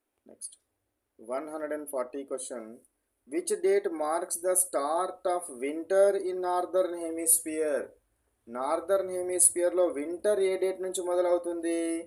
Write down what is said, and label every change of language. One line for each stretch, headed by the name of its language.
English: Next 140 question. Which date marks the start of winter in northern hemisphere?
Telugu: Northern హెమిస్ఫియర్లో winter ఏ date నుంచి మొదలవుతుంది?